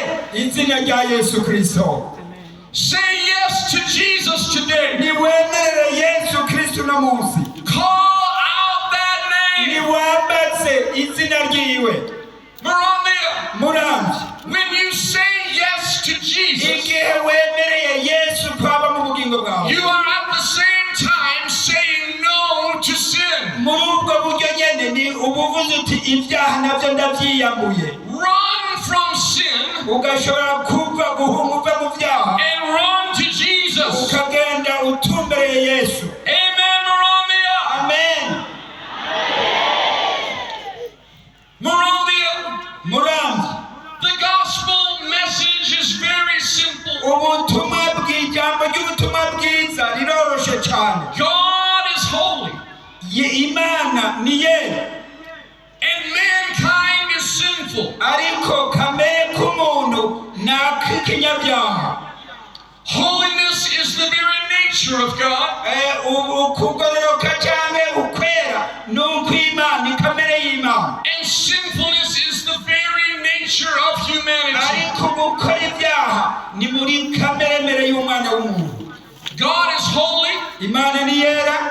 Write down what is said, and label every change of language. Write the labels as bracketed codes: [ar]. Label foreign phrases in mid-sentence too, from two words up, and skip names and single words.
[rn] izina rya Yesu Kristo. [en] Say yes to Jesus today. [rn] Niwemerere Yesu Kristo na munsi. [en] Call out that name. [rn] Niwambaze izina ryiwe. Muramvya. [en] When you say yes to Jesus, [rn] igihe wemereye Yesu kwaba mu bugingo bwawe, [en] you are at the same time saying no to sin. [rn] Muri ubwo buryo nyene ni ubuvuze uti ibyaha navyo ndavyiyambuye. [en] Run from sin. [rn] Ugashobora kuva guhunga mu byaha. [en] And run to Jesus. [rn] Ukagenda utumbereye Yesu. Amen. Moravia. Amen. Moravia. Muramvya. [en] The gospel message is very simple. [rn] Ubutumwa bw'Ijambo ry'ubutumwa bwiza riroroshe cyane. [en] God is holy. [rn] Imana ni yera. [en] And mankind is sinful. [rn] Ariko kamere k'umuntu n'ak'ikinyabyaha. [en] Holiness is the very nature of God. [rn] Ukugororoka cyane ukwera nuko Imana ni kamere y'Imana. [en] And sinfulness is the very nature of humanity. [rn] Ariko gukora ibyaha ni muri kamere y'umwana w'umuntu. [en] God is holy. [rn] Imana ni yera.